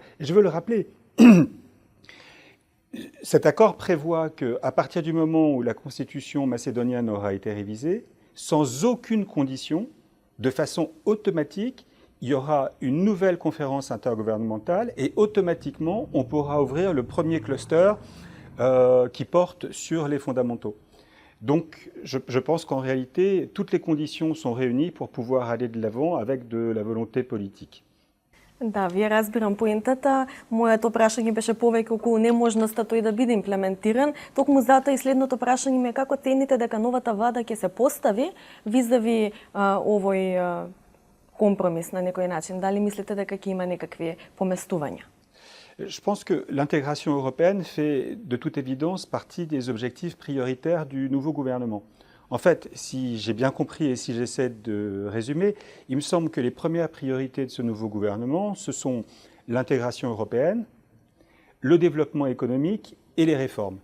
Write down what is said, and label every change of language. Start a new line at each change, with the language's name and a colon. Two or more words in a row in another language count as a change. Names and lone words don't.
French: Et je veux le rappeler, cet accord prévoit qu'à partir du moment où la constitution macédonienne aura été révisée, sans aucune condition, de façon automatique, il y aura une nouvelle conférence intergouvernementale et automatiquement, on pourra ouvrir le premier cluster qui porte sur les fondamentaux. Donc, je pense qu'en réalité, toutes les conditions sont réunies pour pouvoir aller de l'avant avec de la volonté politique.
Macedonian: Да, вие разбирам поентата. Моето прашање беше повеќе околу неможноста тој да биде имплементиран. Токму затоа и следното прашање ми е како цените дека новата влада ќе се постави визави овој компромис на некој начин? Дали мислите дека ќе има некакви поместувања?
French: Je pense que l'intégration européenne fait de toute évidence partie des objectifs prioritaires du nouveau gouvernement. En fait, si j'ai bien compris et si j'essaie de résumer, il me semble que les premières priorités de ce nouveau gouvernement, ce sont l'intégration européenne, le développement économique et les réformes.